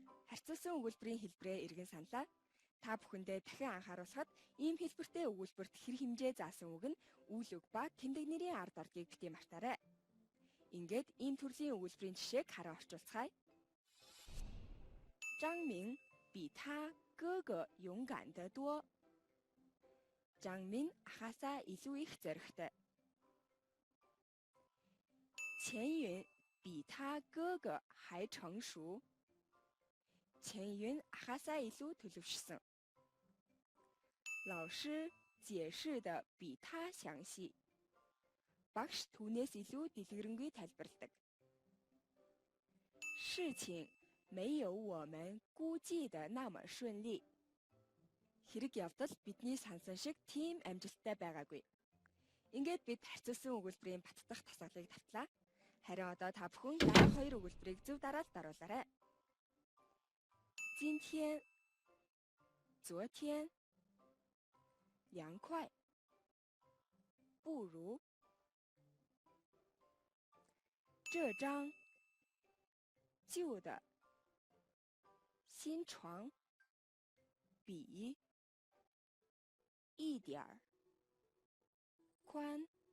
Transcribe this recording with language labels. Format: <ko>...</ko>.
<mn>Харьцуулсан өгүүлбэрийн хэлбэрээ эргэн саналаа. Та бүхэндээ дахин анхааруулхад ийм хэлбэртэй өгүүлбэрт хэр хэмжээ заасан үг нь үйл үг ба тэмдэг нэрийн ард ордгийг бити мартаарай. Ингээд ийм төрлийн өгүүлбэрийн жишээг харан орчуулцгаая.</mn> <zh>张明比他哥哥勇敢得多.</zh> <mn>Жангмин ахаасаа илүү их зоригтой.</mn> <zh>钱云比他哥哥还成熟.</zh> <mn>钱云ахаасаа илүү төлөвшсөн.</mn> <zh>老师解释的比他详细.</zh> <mn>Багш түүнээс илүү дэлгэрэнгүй тайлбарладаг.</mn> <zh>事情没有我们估计的那么顺利.</zh> <mn>Хэрэг явдал бидний сансан шиг тийм амжилттай байгаагүй. Ингээд бид харьцуулсан өгүүлбэрийн баттдах тасгалыг тавтлаа. Харин одоо та бүхэн дараах хоёр өгүүлбэрийг зөв дараалт даруулаарай.</mn> <zh>今天 昨天 凉快 不如 这张旧的 新床 比 一点儿 宽.</zh>